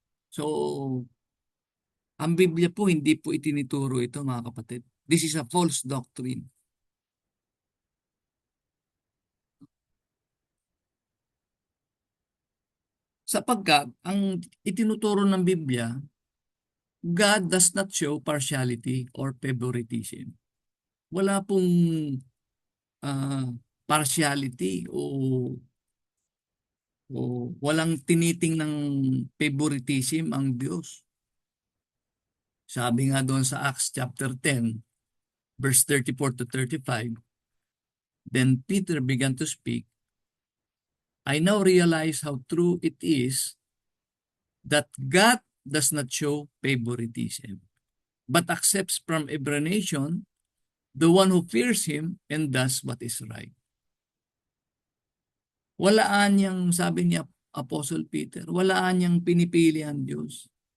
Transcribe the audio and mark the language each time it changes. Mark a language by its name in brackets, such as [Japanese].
[Filipino] So, ang Biblia po hindi po itinuturo ito mga kapatid. [English] This is a false doctrine. [Filipino] Sapagkat ang itinuturo ng Biblia, [English] God does not show partiality or favoritism. [Filipino] Wala pong ah, partiality o walang tinitingnang favoritism ang Diyos. Sabi nga doon sa [English] Acts chapter 10, verse 34 to 35, then Peter began to speak. I now realize how true it is that God does not show favoritism, but accepts from every nation the one who fears Him and does what is right. [Filipino] Walaan niyang, sabi niya, Apostle Peter, walaan niyang pinipili ang Diyos.